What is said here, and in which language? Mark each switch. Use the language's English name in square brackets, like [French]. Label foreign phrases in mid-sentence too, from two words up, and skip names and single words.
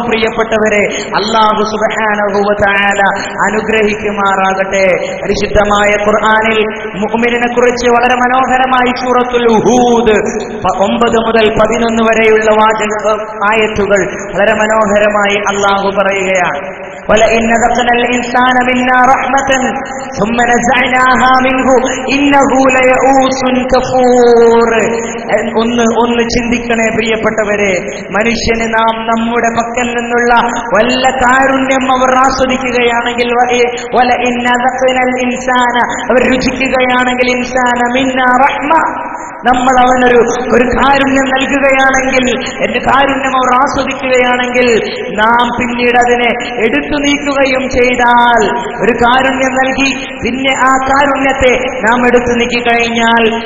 [Malayalam] പ്രിയപ്പെട്ടവരെ, [Arabic] الله سبحانه وتعالى [Malayalam] അനുഗ്രഹിക്കുമാറാകട്ടെ. പരിശുദ്ധമായ ഖുർആനിൽ മുഅ്മിനിനെ കുറിച്ച് വളരെ മനോഹരമായി സൂറത്തുൽ ഹൂദ് 9 മുതൽ 11 വരെയുള്ള ആയത്തുകൾ വളരെ മനോഹരമായി അല്ലാഹു പറയുകയാണ്. [Arabic] وَلَئِنْ أَذَقْنَا الْإِنسَانَ مِنَّا رَحْمَةً ثُمَّ نَزَعْنَاهَا مِنْهُ إِنَّهُ لَيَئُوسٌ كَفُورٌ. [Malayalam] ഒന്ന് ചിന്തിക്കണേ പ്രിയപ്പെട്ടവരെ, മനുഷ്യന് നാം നമ്മുടെ പക്കൽ നിന്നുള്ള വല്ല കാരുണ്യം അവർ ആസ്വദിക്കുകയാണെങ്കിൽ, [Arabic] وَلَئِنْ أَذَقْنَا الْإِنسَانَ [Malayalam] അവർ രുചിക്കുകയാണെങ്കിൽ, [Arabic] الإنسان منا رحمة, [Malayalam] നമ്മൾ അവനൊരു കാരുണ്യം നൽകുകയാണെങ്കിൽ, എന്റെ കാരുണ്യം അവർ ആസ്വദിക്കുകയാണെങ്കിൽ, നാം പിന്നീട് അതിനെ എടുത്തു നീക്കുകയും ചെയ്താൽ, ഒരു കാരുണ്യം നൽകി പിന്നെ ആ കാരുണ്യത്തെ നാം എടുത്തു നീക്കിക്കഴിഞ്ഞാൽ,